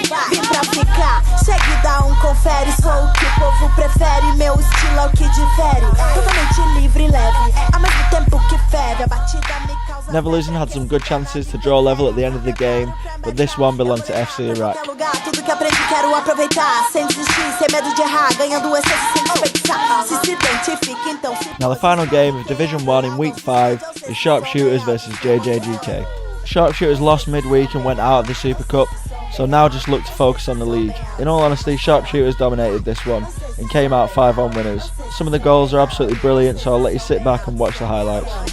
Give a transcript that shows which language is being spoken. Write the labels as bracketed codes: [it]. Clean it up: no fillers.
[pt] Vim pra ficar, chegue, dá confere. confere, sou o que o povo prefere. Meu estilo é o que difere, totalmente livre e leve, ao mesmo tempo que ferve. A batida me causa. [en] Never Losing had some good chances to draw level at the end of the game, but this one belonged to FC Iraq. [pt] Tudo que aprendi quero aproveitar, sem desistir, sem medo de errar, ganhando essência sem desperdiçar. Se identifica então. [en] Now the final game of Division 1 in Week 5 is Sharpshooters versus JJGK. Sharpshooters lost midweek and went out of the Super Cup, so now just look to focus on the league. In all honesty, Sharpshooters dominated this one and came out 5-on winners. Some of the goals are absolutely brilliant, so I'll let you sit back and watch the highlights.